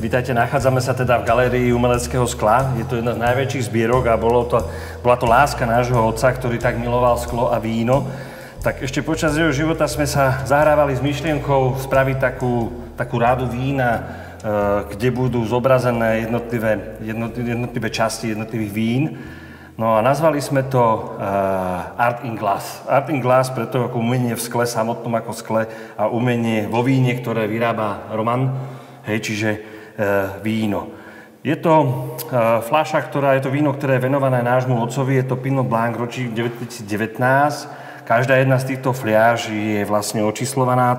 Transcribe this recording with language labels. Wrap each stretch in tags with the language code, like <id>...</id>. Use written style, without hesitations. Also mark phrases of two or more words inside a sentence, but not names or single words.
<sk>Vítajte, nachádzame sa teda v Galérii umeleckého skla. Je to jedna z najväčších zbierok a bola to láska nášho otca, ktorý tak miloval sklo a víno. Tak ešte počas jeho života sme sa zahrávali s myšlienkou spraviť takú rádu vína, kde budú zobrazené jednotlivé časti jednotlivých vín. No a nazvali sme to Art in Glass. Art in Glass preto ako umenie v skle, samotnom ako skle a umenie vo víne, ktoré vyrába Roman, čiže víno. Je to fľaša, je to víno, ktoré je venované nášmu otcovi, je to Pinot Blanc ročník 2019. Každá jedna z týchto fľaší je vlastne očíslovaná.</sk>